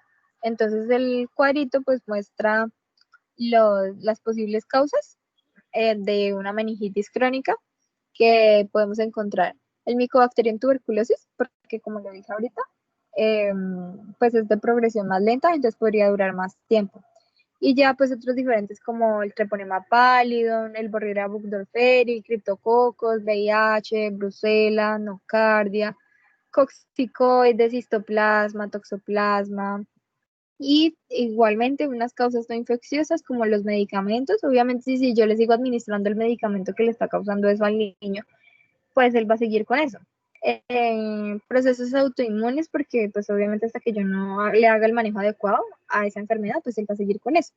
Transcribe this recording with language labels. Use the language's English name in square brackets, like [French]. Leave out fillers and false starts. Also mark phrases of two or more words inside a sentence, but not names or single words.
[Spanish] Entonces el cuadrito pues muestra las posibles causas de una meningitis crónica que podemos encontrar. El Mycobacterium tuberculosis, porque como lo dije ahorita, pues es de progresión más lenta, entonces podría durar más tiempo. Y ya pues otros diferentes como el treponema pallidum, el Borrelia burgdorferi, criptococos, VIH, Brucella, nocardia, coccicoides, histoplasma, toxoplasma, y igualmente unas causas no infecciosas como los medicamentos. Obviamente si yo le sigo administrando el medicamento que le está causando eso al niño, pues él va a seguir con eso. Procesos autoinmunes, porque pues obviamente hasta que yo no le haga el manejo adecuado a esa enfermedad, pues él va a seguir con eso.